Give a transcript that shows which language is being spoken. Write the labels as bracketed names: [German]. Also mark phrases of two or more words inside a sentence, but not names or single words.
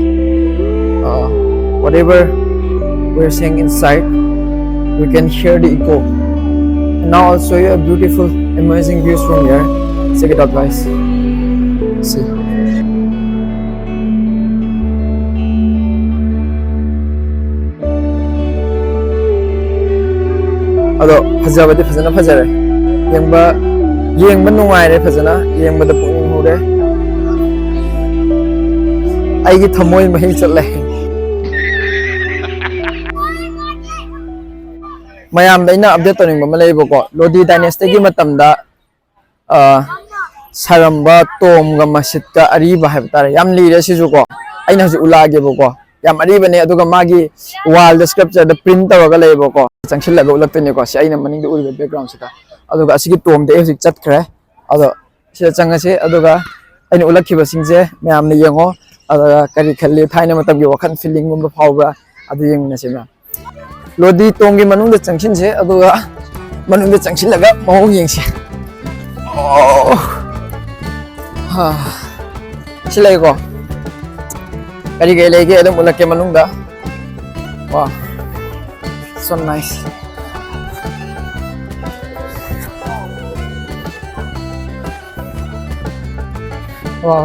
[English] Whatever we're saying inside, we can hear the echo. And now I'll show you a beautiful, amazing views from here. Check it out, guys. See. [Manipuri] Ado fazabadi fazana fazare. Yengba nungaire fazana, yengba da puning hure. Aigi thamoy mahi chatle. Mayam da ina update toning ba malay ko Lodi dynasty gi matamda saramba tom ga masjid ka ariba hai tare yam lire sisu ko aina haju ulage ko yam ariba ne aduga magi [English] wall the sculpture the print [Manipuri] ga lay ko changsil laga ulakte ko si aina maning da uri background sita aduga asigi tom de haju chat khre ado sida changase aduga aina ulakhiba singje mayam ne yengo aduga kari khalli thaina matam gi wakhan feeling gum phawba adu yengna sema Lodi tongi manung da changshin se aduga manung da changshin laga mahong yengsi. Oh. Ha. Silay ko. Kari gay lagi adam ulak ke manung da. [English] Wow. So nice. Wow.